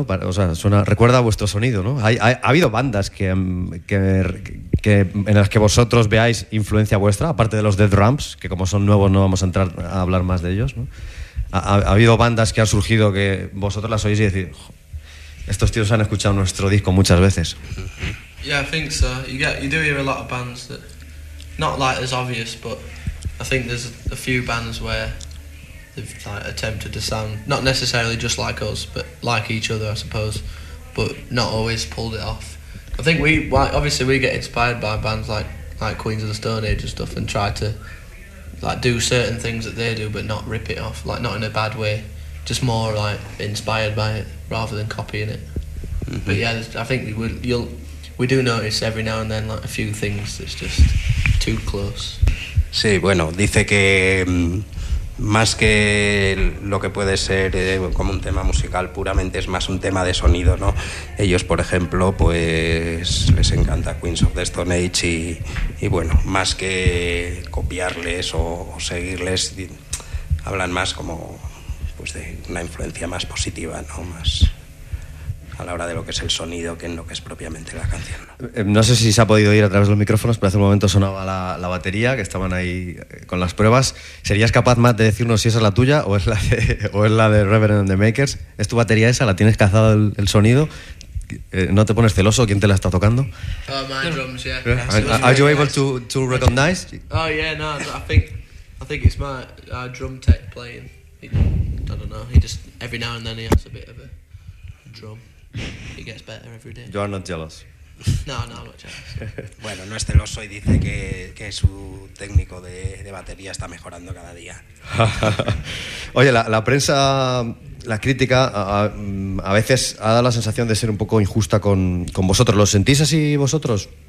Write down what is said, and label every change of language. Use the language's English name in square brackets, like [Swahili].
[Spanish] O sea, recuerda a vuestro sonido, ¿no? Ha habido bandas que en las que vosotros veáis influencia vuestra, aparte de los Dead Ramps, que como son nuevos no vamos a entrar a hablar más de ellos, ¿no? Ha habido bandas que han surgido que vosotros las oís y decís, estos tíos han escuchado nuestro disco muchas veces. [English] Yeah, I think so. You do hear a lot of bands that not like as obvious, but I think there's a few bands where they've like, attempted to sound not necessarily just like us, but like each other, I suppose, but not always pulled it off. I think we get inspired by bands like Queens of the Stone Age and stuff, and try to like do certain things that they do, but not rip it off, like not in a bad way, just more like inspired by it rather than copying it. Mm-hmm. But yeah, I think we do notice every now and then like a few things that's just too close. [Spanish] Sí, bueno, dice que más que lo que puede ser como un tema musical puramente, es más un tema de sonido, ¿no? Ellos, por ejemplo, pues les encanta Queens of the Stone Age y bueno, más que copiarles o seguirles, hablan más como pues de una influencia más positiva, ¿no? Más a la hora de lo que es el sonido que en lo que es propiamente la canción, ¿no? No sé si se ha podido oír a través de los micrófonos, pero hace un momento sonaba la batería, que estaban ahí con las pruebas. ¿Serías capaz, Matt, de decirnos si esa es la tuya o es la de Reverend and the Makers? ¿Es tu batería esa? ¿La tienes cazado el sonido? ¿No te pones celoso? ¿Quién te la está tocando? [English] Oh, my drums, yeah. Are you able to recognize? Oh, yeah, no, I think it's my drum tech playing. I don't know, he just, every now and then he has a bit of a drum. He gets better every day. You are not jealous. No, I'm not jealous. [Spanish] Bueno, no es celoso y dice que su técnico de batería está mejorando cada día. Oye, la prensa, la crítica a veces ha dado la sensación de ser un poco injusta con vosotros. ¿Lo sentís así vosotros?